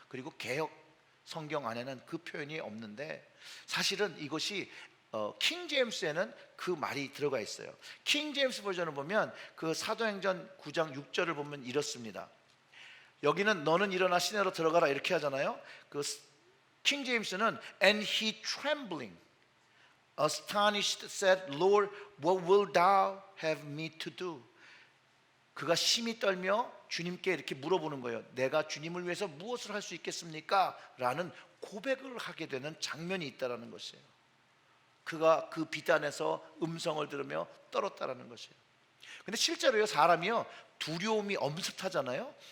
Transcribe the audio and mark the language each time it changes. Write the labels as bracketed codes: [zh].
[ko] 그리고 개역 성경 안에는 그 표현이 없는데 사실은 이것이 킹 제임스에는 그 말이 들어가 있어요. 킹 제임스 버전을 보면 그 사도행전 9장 6절을 보면 이렇습니다. 여기는 너는 일어나 시내로 들어가라 이렇게 하잖아요. 그 킹 제임스는 [en] and he trembling astonished said Lord what will thou have me to do. [ko] 그가 심히 떨며 주님께 이렇게 물어보는 거예요. 내가 주님을 위해서 무엇을 할 수 있겠습니까? 라는 고백을 하게 되는 장면이 있다라는 것이에요. 그가 그 빛 안에서 음성을 들으며 떨었다라는 것이에요. 근데 실제로요 사람이요 두려움이 엄습하잖아요.